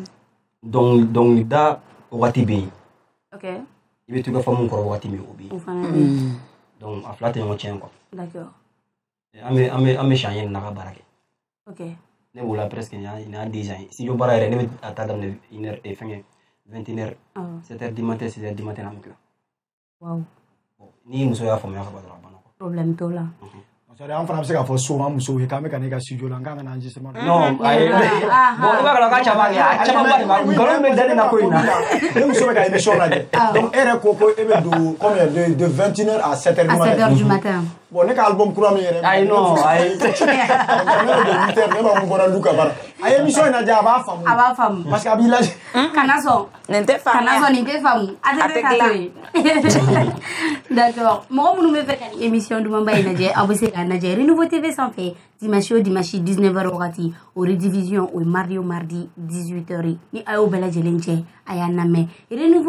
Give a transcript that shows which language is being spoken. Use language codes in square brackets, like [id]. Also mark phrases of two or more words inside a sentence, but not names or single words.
[bm] Dɔnkilida wagati bɛ yen. Ok. I bɛ to i ka fɔ min kɔrɔ wagati min o bɛ yen. O fana bɛ yen. Donc a fila tɛ ɲɔgɔn tiɲɛ quoi. D'accord. An bɛ siɲɛ ɲini na ka baara kɛ. Ok. Ne b'o la presque nin y'a 10 ans ye. Studio baara yɛrɛ ne bɛ a ta daminɛ 1h fɛngɛ 21h. [fr] 7h du matin 6h du matin [bm] an bɛ tila. Wow. Ni muso y'a faamuya ka ban dɔrɔn a banna quoi. Problème t'o la. An fana bɛ se k'a fɔ souvent musow ye k'an bɛ ka ne ka studio la n k'an ka na enregistrement. Non ayi. Bon i b'a kalama k'a caman kɛ a caman ba de ma nkalon bɛ dalen na ko in na. Ne muso bɛ ka émission lajɛ. Donc e yɛrɛ ko e bɛ don [fr] combien de 21h à 7h du matin. À 7h du matin. [bm] Bon ne ka album kura min yɛrɛ. Ayi non ayi. Ne bɛ 8h ne b'a mun bɔra Luka bara. A ye émission in lajɛ a b'a faamu. A b'a faamu. [fr] Parce que [bm] a b'i lajɛ. Kana sɔn. Nin tɛ faamuya. Kana sɔn nin tɛ faamu. A tɛ ka to ye. D'accord. Mɔgɔ minnu bɛ fɛ ka nin émission dumanba in lajɛ aw bɛ se k'a lajɛ Renouveau TV sanfɛ dimanche o dimanche 19h wagati o redivision o ye mardi o mardi 18h ni a y'o bɛɛ lajɛlen cɛ a y'a lamɛn Renouveau